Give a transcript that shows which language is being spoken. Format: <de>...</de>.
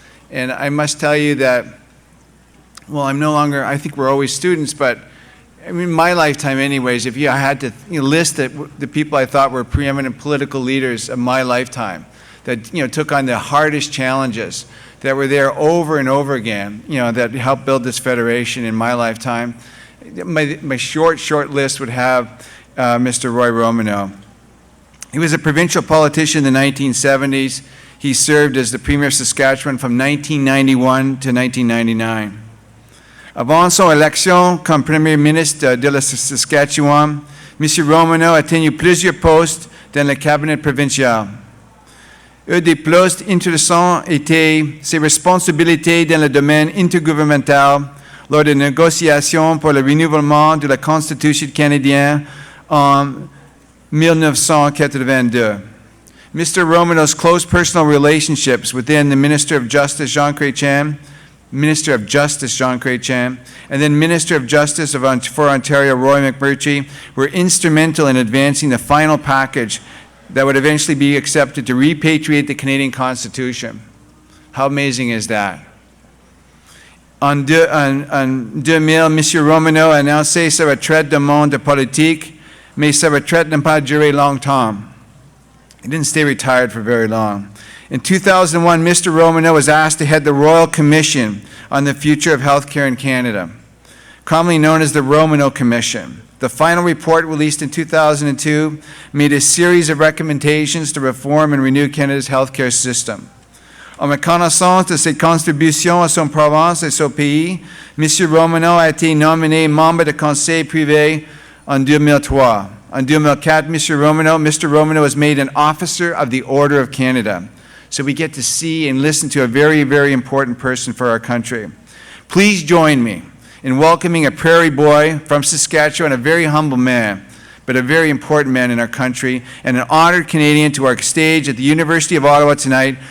<en>And I must tell you that, well, I'm no longer, I think we're always students, but I mean, my lifetime anyways, if I had to list the people I thought were preeminent political leaders of my lifetime that took on the hardest challenges, that were there over and over again, that helped build this federation in my lifetime, my short list would have Mr. Roy Romanow. He was a provincial politician in the 1970s. He served as the Premier of Saskatchewan from 1991 to 1999.</en> <fr>Avant son élection comme Premier ministre de la Saskatchewan, M. Romanow a tenu plusieurs postes dans le cabinet provincial. Un des plus intéressants étaient ses responsabilités dans le domaine intergouvernemental lors des négociations pour le renouvellement de la Constitution canadienne en 1982.</fr> <en>Mr. Romanow's close personal relationships within the Minister of Justice, Jean Chrétien, and then Minister of Justice for Ontario, Roy McMurtry, were instrumental in advancing the final package that would eventually be accepted to repatriate the Canadian Constitution. How amazing is that?</en> <fr>En 2000, M. Romanow a annoncé sa retraite du monde politique, mais sa retraite n'a pas duré longtemps.</fr> <en>He didn't stay retired for very long. In 2001, Mr. Romanow was asked to head the Royal Commission on the Future of Healthcare in Canada, commonly known as the Romanow Commission. The final report, released in 2002, made a series of recommendations to reform and renew Canada's healthcare system.</en> <fr>En reconnaissance de ses contributions à son province et son pays, M. Romanow a été nominé membre du Conseil privé en 2003. En 2004,</fr> <en>Mr. Romanow was made an Officer of the Order of Canada. So we get to see and listen to a very, very important person for our country. Please join me in welcoming a prairie boy from Saskatchewan, a very humble man, but a very important man in our country, and an honored Canadian to our stage at the University of Ottawa tonight.</en>